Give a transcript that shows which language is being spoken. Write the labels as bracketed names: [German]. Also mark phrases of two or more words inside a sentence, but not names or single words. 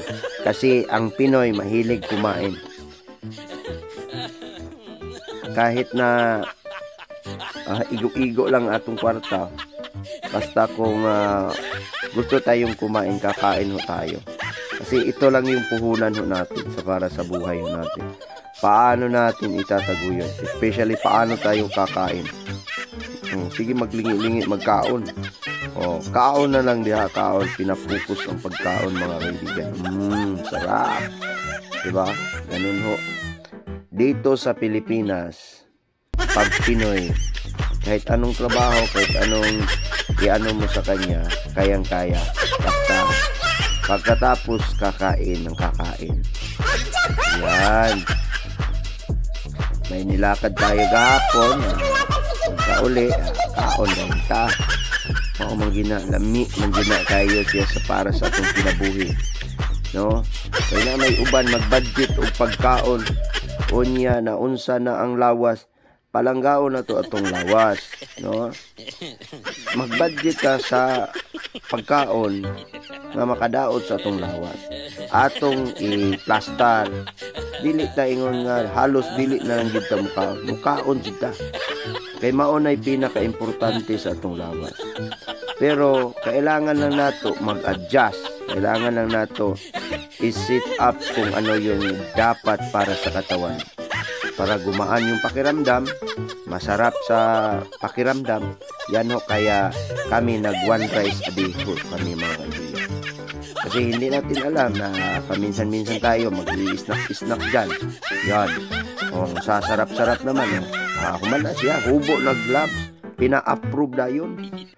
[Filipino] Kasi ang Pinoy mahilig kumain. Kahit na [Cebuano] igo-igo lang atong kwarta, [Filipino] basta kung gusto tayong kumain, kakain ho tayo. Kasi ito lang yung puhunan ho natin para sa buhay ho natin. Paano natin itataguyod? Especially paano tayo kakain. Sige, [Cebuano] maglingi-lingi, magkaon. Kaon na lang diha, kaon. [Filipino] Pinapokus ang pagkaon mga kaibigan. Sarap. Diba? Ganun ho. Dito sa Pilipinas, pag Pinoy, kahit anong trabaho, kahit anong iano mo sa kanya, kayang-kaya. Basta, pagkatapos kakain ng kakain. Yan. May nilakad tayo gahapon. [Cebuano] Pagkauli, kaon lang ta. Mao man gina lami man gina kayo siya para sa atong kinabuhi. no? Kaya na may uban mag-budget og pagkaon unya na unsa na ang lawas, palanggaon na to atong lawas, no? Mag-budget ka sa pagkaon nga makadaot sa atong lawas, atong i-plastar, dili ta ingon nga halos dili na lang gid ta mukaon jud ta, kay mao nay pinaka-importante sa atong lawas. Pero kailangan lang nato mag-adjust, kailangan lang nato i-set up [Filipino] kung ano yung dapat para sa katawan, para gumaan yung pakiramdam, masarap sa pakiramdam. Yan ho, kaya kami nag [English] one rice a day [Filipino] ho kami mga kaibigan. Kasi hindi natin alam na paminsan-minsan tayo mag-i-snack dyan. Yan. O, sasarap-sarap naman. Kumalas siya, hubo nag-labs, pina-approve na yun.